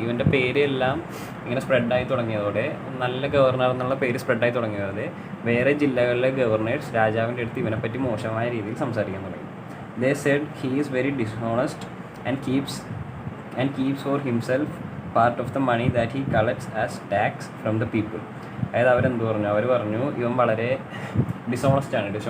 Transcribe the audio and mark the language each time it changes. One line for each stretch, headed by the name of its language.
Malayalam: ഇവൻ്റെ പേര് എല്ലാം ഇങ്ങനെ സ്പ്രെഡായി തുടങ്ങിയതോടെ, നല്ല ഗവർണർ എന്നുള്ള പേര് സ്പ്രെഡായി തുടങ്ങിയതോടെ വേറെ ജില്ലകളിലെ ഗവർണേഴ്സ് രാജാവിൻ്റെ അടുത്ത് ഇവനെപ്പറ്റി മോശമായ രീതിയിൽ സംസാരിക്കാൻ തുടങ്ങി.
English: They said he is very dishonest and keeps for himself part of the money that he collects as tax from the people.
Malayalam: അതായത് അവർ പറഞ്ഞു ഇവൻ വളരെ ഡിസോണസ്റ്റാണ്.